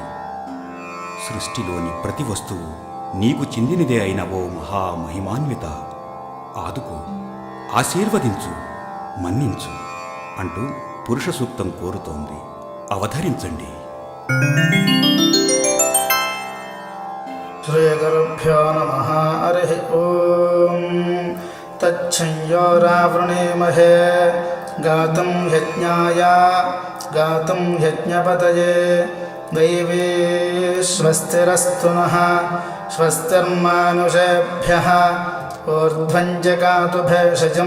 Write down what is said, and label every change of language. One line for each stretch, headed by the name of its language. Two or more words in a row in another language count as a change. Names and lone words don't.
Telugu: సృష్టిలోని ప్రతి వస్తువు నీకు చెందినదే అయిన ఓ మహామహిమాన్విత, ఆదుకో, ఆశీర్వదించు, మన్నించు అంటూ పురుష సూక్తం కోరుతోంది. అవతరించండి.
Sanskrit: श्रीगुरुभ्यो नमः हरिः ॐ तच्छंयोरावृणीमहे गातुं यज्ञाय गातुं यज्ञपतये दैवी स्वस्तिरस्तु नः स्वस्तिर्मानुषेभ्यः ऊर्ध्वं जगातु भेषजं